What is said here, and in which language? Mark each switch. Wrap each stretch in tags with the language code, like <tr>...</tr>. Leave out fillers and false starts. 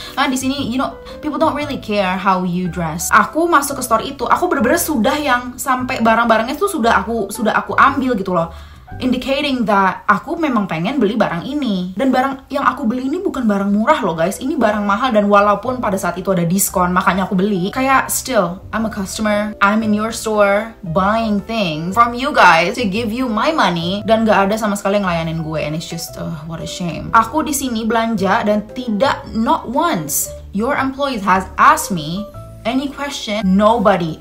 <id>Nah di sini,</id> <en>you know, people don't really care how you dress.</en> <id>Aku masuk ke store itu, aku bener-bener sudah yang sampai barang-barangnya tuh sudah aku ambil gitu loh.</id> <en>Indicating that</en> <id>aku memang pengen beli barang ini. Dan barang yang aku beli ini bukan barang murah loh guys. Ini barang mahal dan walaupun pada saat itu ada diskon makanya aku beli.</id> <en>Kayak still, I'm a customer. I'm in your store buying things from you guys to give you my money.</en> <id>Dan gak ada sama sekali yang ngelayanin gue.</id> <en>And it's just, what a shame.</en> <id>Aku di sini belanja dan</id> <en>not once your employees has asked me any question. Nobody.</en>